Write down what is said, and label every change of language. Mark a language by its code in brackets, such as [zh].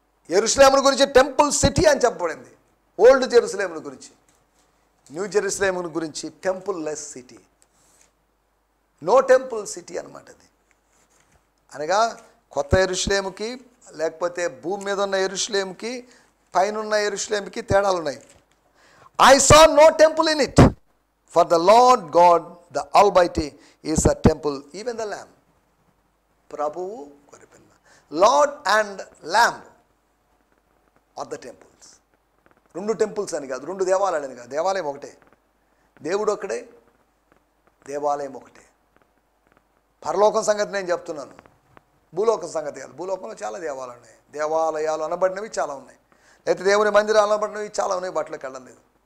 [te] యెరూషలేమును గురించి temple city అని చెప్పబడింది. ఓల్డ్ జెరూసలేమును గురించి, న్యూ జెరూసలేమును గురించి [en] templeless city, no temple city [te] అన్నమాట. అది అనగా కొత్త యెరూషలేముకి, లేకపోతే భూమి మీద ఉన్న యెరూషలేముకి, పైనున్న యెరూషలేముకి తేడాలు ఉన్నాయి. [en] I saw no temple in it, for the Lord God, the Almighty, is a temple, even the Lamb. Prabhu, Lord and Lamb are the temples. [te] 2 temples అని కాదు, 2 దేవాలయాలు అని కాదు. దేవాలయం ఒకటే, దేవుడు ఒకటే, దేవాలయం ఒకటే. పరలోకం సంగతి నేను చెప్తున్నాను, భూలోకం సంగతి కాదు. భూలోకంలో చాలా దేవాలయాలు ఉన్నాయి, దేవాలయాలు అనబడినవి చాలా ఉన్నాయి, లేకపోతే దేవుని మందిరాలు అనబడినవి చాలా ఉన్నాయి, బట్టలకు వెళ్ళడం లేదు.